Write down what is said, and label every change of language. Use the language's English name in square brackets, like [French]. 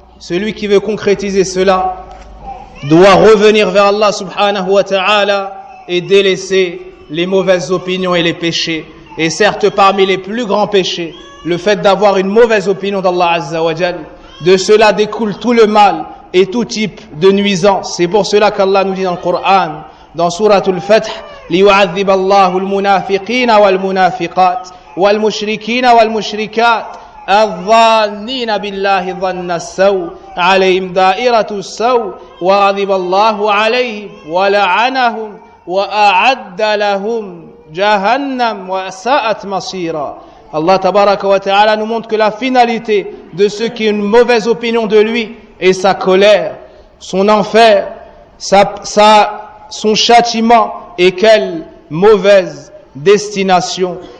[French] Celui qui veut concrétiser cela doit revenir vers Allah subhanahu wa ta'ala et délaisser les mauvaises opinions et les péchés. Et certes, parmi les plus grands péchés, le fait d'avoir une mauvaise opinion d'Allah azza wa jal, de cela découle tout le mal et tout type de nuisance. C'est pour cela qu'Allah nous dit dans le Coran, dans Sourate Al-Fath, [Arabic] ليعذب الله المنافقين والمنافقات والمشركين والمشركات الظانين بالله ظن السوء عليهم دائرة السوء وغضب الله عليهم ولعنهم وأعد لهم جهنم وساءت مصيرا. [French] Allah [Arabic] تبارك وتعالى [French] nous montre que la finalité de ceux qui ont une mauvaise opinion de lui est sa colère, son enfer, son châtiment. Et quelle mauvaise destination.